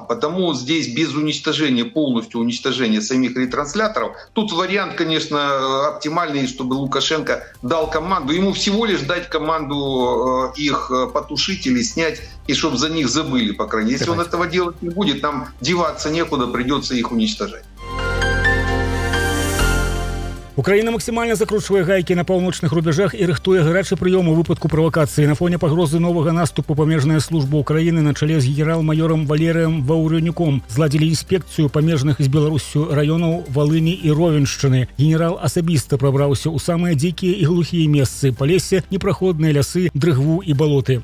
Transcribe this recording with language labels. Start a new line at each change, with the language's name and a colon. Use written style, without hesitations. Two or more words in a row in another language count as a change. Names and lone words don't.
Russian: Потому здесь без уничтожения, полностью уничтожения самих ретрансляторов, тут вариант, конечно, оптимальный, чтобы Лукашенко дал команду. Ему всего лишь дать команду их потушить или снять, и чтобы за них забыли, по крайней мере. Если он этого делать не будет, нам деваться некуда, придется их уничтожать.
Belarusian: Украина максимально закручивае гайки на паўночных рубежах і рыхтуе гарачы прыём у выпадку правакацыі. На фоне пагрозы новага наступу памежная служба Украины на чале з генерал-майором Валерыем Ваўрэнюком зладзілі інспекцыю памежных з Беларусю раёнаў Валыні і Ровеншчыны. Генерал асабіста прабраўся ў самыя дзікія і глухія месцы: палесе, непраходныя лясы, дрыгву і балоты.